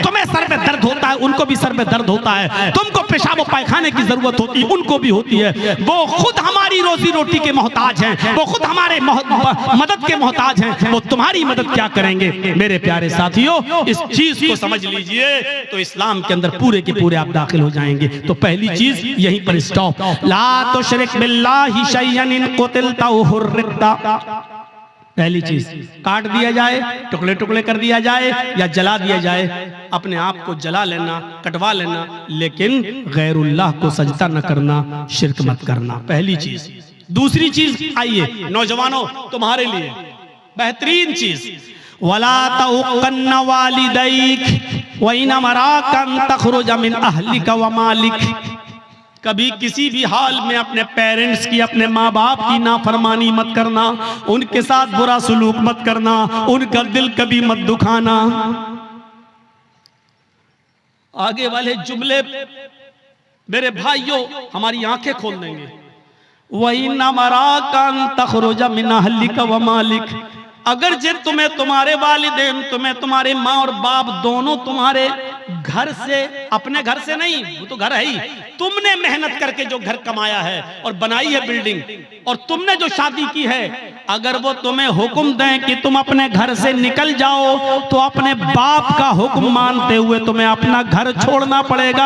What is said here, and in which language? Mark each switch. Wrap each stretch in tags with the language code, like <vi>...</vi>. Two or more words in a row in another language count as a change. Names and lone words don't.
<ur>تمہیں سر میں درد ہوتا ہے، ان کو بھی سر میں درد ہوتا ہے۔ تم کو پیشاب پاخانے کی ضرورت ہوتی ہے، ان کو بھی ہوتی ہے. وہ خود ہماری روزی روٹی کے محتاج ہیں، وہ خود ہمارے مدد کے محتاج ہیں. وہ تمہاری مدد کیا کریں گے؟ میرے پیارے ساتھیوں، اس چیز کو سمجھ لیجیے تو اسلام کے اندر پورے کے پورے آپ داخل ہو جائیں گے. تو پہلی چیز یہیں پر اسٹاپ.</ur> <ar>لا تشرك بالله شيئا إن قتلت حرقت.</ar> <ur>پہلی چیز، کاٹ دیا جائے، ٹکڑے ٹکڑے کر دیا جائے یا جلا دیا جائے، اپنے آپ کو جلا لینا، کٹوا لینا، لیکن غیراللہ کو سجدہ نہ کرنا، شرک مت کرنا. پہلی چیز۔ دوسری چیز، آئیے نوجوانوں، تمہارے لیے بہترین چیز,</ur> <ar>ولا تعقنّ والديك وإن أمراك أن تخرج من أهلك ومالك.</ar> <ur>کبھی کسی بھی حال میں اپنے پیرنٹس کی، اپنے ماں باپ کی نافرمانی مت کرنا، ان کے ساتھ برا سلوک مت کرنا، ان کا دل کبھی مت دکھانا. آگے والے جملے میرے بھائیوں ہماری آنکھیں کھول دیں گے.</ur> <ar>وهي ن مراك أن تخرج من أهلك ومالك.</ar> <ur>اگر جے تمہیں تمہارے والدین، تمہیں تمہارے ماں اور باپ دونوں تمہارے گھر سے، اپنے گھر سے نہیں، وہ تو گھر ہے ہی، تم نے محنت کر کے جو گھر کمایا ہے اور بنائی ہے بلڈنگ، اور تم نے جو شادی کی ہے، اگر وہ تمہیں حکم دیں کہ تم اپنے گھر سے نکل جاؤ، تو اپنے باپ کا حکم مانتے ہوئے تمہیں اپنا گھر چھوڑنا پڑے گا.</ur>